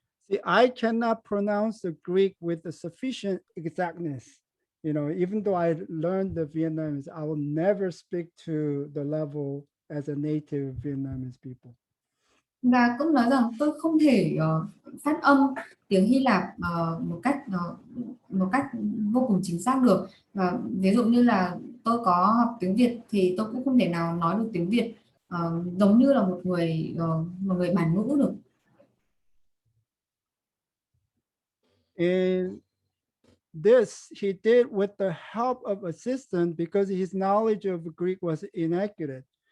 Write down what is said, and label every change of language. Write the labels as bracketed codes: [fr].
[en] see, I cannot pronounce the Greek with the sufficient exactness. Even though I learned the Vietnamese, I will never speak to the level as a native Vietnamese people. [vi] Và cũng nói rằng tôi không thể phát âm tiếng Hy Lạp một cách vô cùng chính xác được. Và ví dụ như là tôi có học tiếng Việt thì tôi cũng không thể nào nói được tiếng Việt giống như là một người bản ngữ được. [en] And this he did with the help of assistant because his knowledge of Greek was inaccurate.